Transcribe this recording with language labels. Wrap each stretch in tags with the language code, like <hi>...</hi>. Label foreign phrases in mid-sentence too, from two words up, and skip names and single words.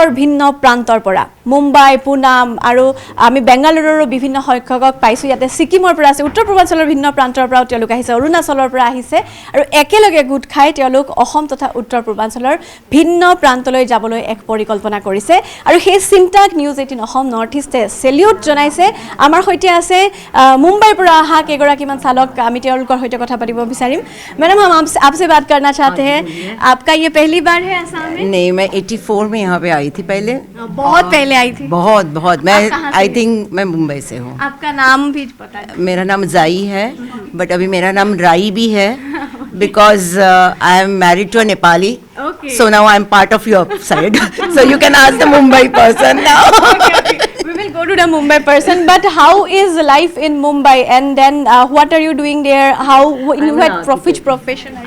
<as>ভিন্ন প্ৰান্তৰ পৰা মুম্বাই পুনাম আৰু আমি বেংগালুৰুৰ বিভিন্ন সংখ্যকক পাইছো ইয়াতে সিকিমৰ পৰা আছে উত্তৰ পূৰ্বাঞ্চলৰ ভিন্ন প্ৰান্তৰ পৰা তেওঁলোক আহিছে অৰুণাচলৰ পৰা আহিছে আৰু একেলগে গোট খাই তেওঁলোক অসম তথা উত্তৰ পূৰ্বাঞ্চলৰ ভিন্ন প্ৰান্তলৈ যাবলৈ এক পৰিকল্পনা কৰিছে আৰু সেই চিন্তাক নিউজ 18 অসম নৰ্থ ইষ্টে সেলিউট জনাইছে আমাৰ সৈতে আছে মুম্বাইৰ পৰা অহা কেগৰাকীমান চালক আমি তেওঁলোকৰ সৈতে কথা পাতিব বিচাৰিম</as> <hi>मैडम हम आपसे बात करना चाहते हैं आपका ये पहली बार है असम में नहीं मैं 84 में यहाँ पे आई थी पहले बहुत पहले आई थी बहुत मैं</hi> <en>I think</en> <hi>मैं मुंबई से हूँ आपका नाम भी पता है मेरा नाम जाई है बट अभी मेरा नाम राई भी है</hi> <en>because I am married to a Nepali Okay. so now I am part of your side so you can ask the Mumbai person now okay. We will go to the Mumbai person but how is life in Mumbai and then what are you doing there how in which profession are you?</en>